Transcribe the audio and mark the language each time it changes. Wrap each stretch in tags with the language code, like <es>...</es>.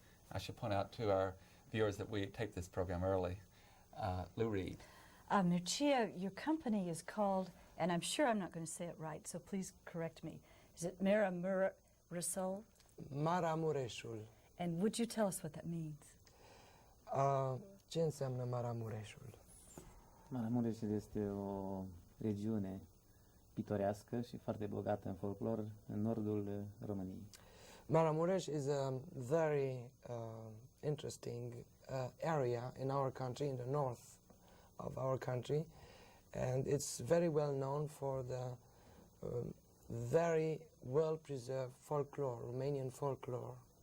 <en>I should point out to our viewers that we take this program early. Lou Reed. Mircea, your company is called, and I'm sure I'm not going to say it right, so please correct me. Is it Maramureșul? Maramureșul. And would you tell us what that means?</en> <ro>Ce înseamnă Maramureșul? Maramureșul este o regiune pitorească și foarte bogată în folclor în nordul României.</ro> <en>Maramureș is a very interesting area in our country, in the north of our country, and it's very well known for the very well-preserved folklore, Romanian folklore.</en>